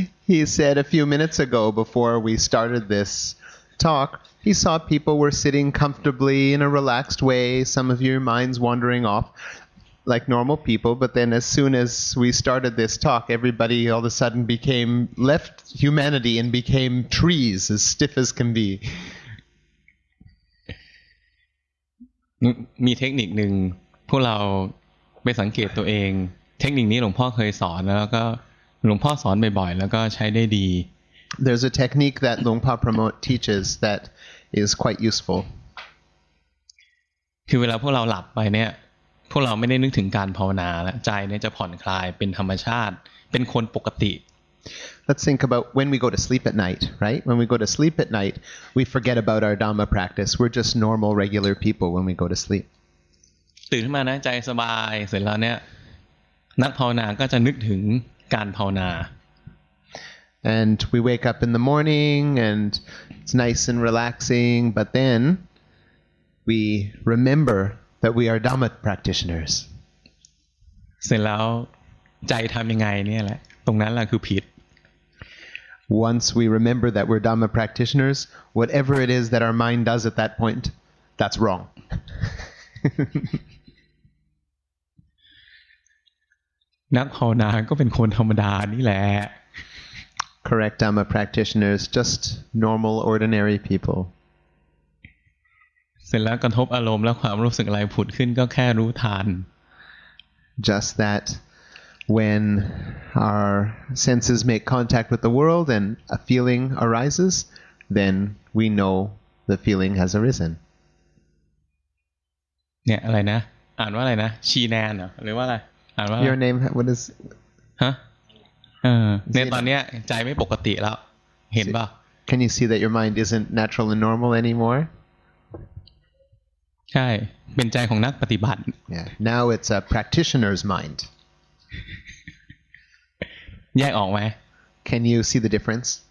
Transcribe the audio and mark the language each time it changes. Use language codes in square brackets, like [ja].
[en] He said a few minutes ago before we started this talk, he saw people were sitting comfortably in a relaxed way, some of your minds wandering off like normal people, but then as soon as we started this talk, everybody all of a sudden left humanity and became trees, as stiff as can be. [th] มีเทคนิคหนึ่งพวกเราไปสังเกตตัวเองเทคนิคนี้หลวงพ่อเคยสอนแล้วก็หลวงพ่อสอนบ่อยๆแล้วก็ใช้ได้ดี [en] There's a technique that หลวงพ่อ Pramote teaches that is quite useful. [th] คือเวลาพวกเราหลับไปเนี่ยพวกเราไม่ได้นึกถึงการภาวนาแล้วใจเนี่ยจะผ่อนคลายเป็นธรรมชาติเป็นคนปกติ [en] Let's think about when we go to sleep at night, right? When we go to sleep at night, we forget about our Dhamma practice. We're just normal, regular people when we go to sleep. [th] ตื่นขึ้นมานะใจสบายเสร็จแล้วเนี่ยนักภาวนาก็จะนึกถึงการภาวนา [en] And we wake up in the morning and it's nice and relaxing, but then we remember that we are Dhamma practitioners. [th] เสร็จแล้วใจทำยังไงเนี่ยแหละตรงนั้นแหละคือผิด [en] Once we remember that we're Dhamma practitioners, whatever it is that our mind does at that point, that's wrong. [th] นักภาวนาก็เป็นคนธรรมดานี่แหละ [en] Correct Dhamma practitioners, just normal, ordinary people. [th] เสร็จแล้วกระทบอารมณ์แล้วความรู้สึกอะไรผุดขึ้นก็แค่รู้ทัน [en] Just that when our senses make contact with the world and a feeling arises, then we know the feeling has arisen. [th] เนี่ยอะไรนะอ่านว่าอะไรนะชีแนนเหรอหรือว่าอะไรอ่านว่า [en] Your name, what is [th] ฮะเนี่ยตอนเนี้ยใจไม่ปกติแล้วเห็นป่ะ [en] Can you see that your mind isn't natural and normal anymore? [th] ใช่เป็นใจของนักปฏิบัติ [en] Yeah. Now it's a practitioner's mind. [th] แยกออกไหม [en] Can you see the difference?